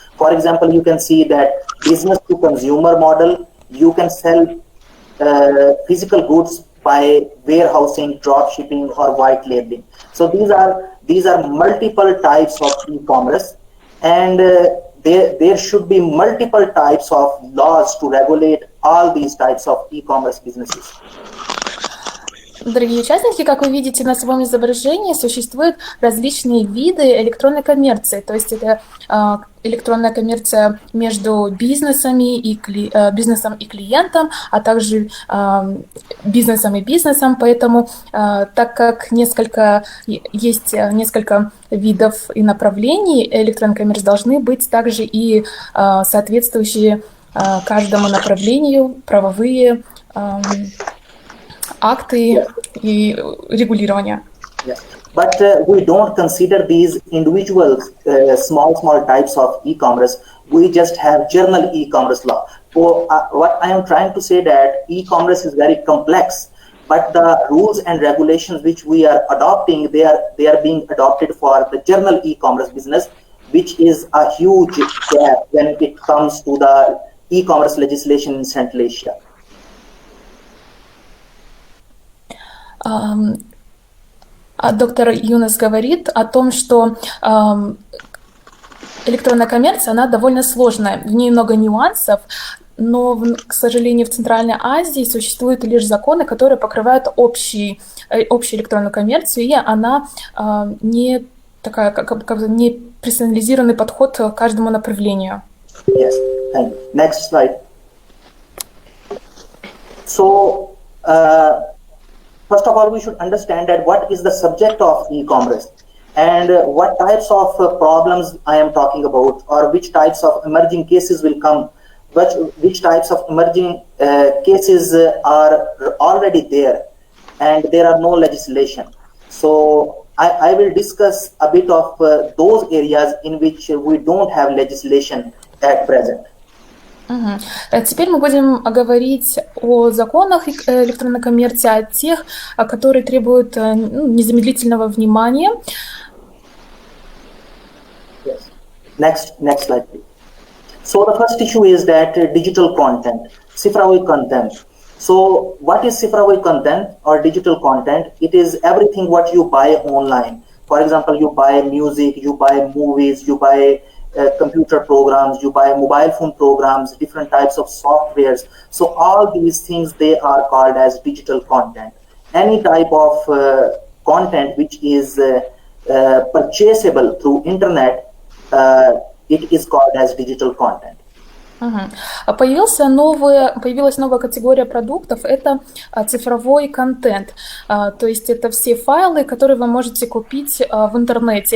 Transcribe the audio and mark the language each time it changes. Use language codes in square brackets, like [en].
[en] For example, you can see that business to consumer model, you can sell physical goods by warehousing, drop shipping, or white labeling. So these are multiple types of e-commerce, and there should be multiple types of laws to regulate all these types of e-commerce businesses. [ru] Дорогие участники, как вы видите на своем изображении, существуют различные виды электронной коммерции. То есть это электронная коммерция между бизнесами и бизнесом и клиентом, а также бизнесом и бизнесом. Поэтому, так как есть несколько видов и направлений электронной коммерции, должны быть также и соответствующие каждому направлению правовые акты и регулирования. [en] Yeah. But we don't consider these individual small types of e-commerce. We just have general e-commerce law. So what I am trying to say that e-commerce is very complex, but the rules and regulations which we are adopting, they are being adopted for the general e-commerce business, which is a huge gap when it comes to the e-commerce legislation in Central Asia. [ru] Доктор Юнас говорит о том, что электронная коммерция, она довольно сложная, в ней много нюансов, но, к сожалению, в Центральной Азии существуют лишь законы, которые покрывают общую электронную коммерцию, и она не такая, как не персонализированный подход к каждому направлению. [en] Yes, thank you. Next slide. So, first of all, we should understand that what is the subject of e-commerce and what types of problems I am talking about, or which types of emerging cases will come, which types of emerging cases are already there and there are no legislation. So I will discuss a bit of those areas in which we don't have legislation at present. [ru] Теперь мы будем говорить о законах электронной коммерции, о тех, которые требуют незамедлительного внимания. [en] Yes. Next slide, please. So the first issue is that digital content, цифровой content. So what is цифровой content or digital content? It is everything what you buy online. For example, you buy music, you buy movies, you buy computer programs, you buy mobile phone programs, different types of softwares. So all these things, they are called as digital content. Any type of content which is purchasable through internet, it is called as digital content. [ru] Появилась новая категория продуктов, это цифровой контент. То есть это все файлы, которые вы можете купить в интернете.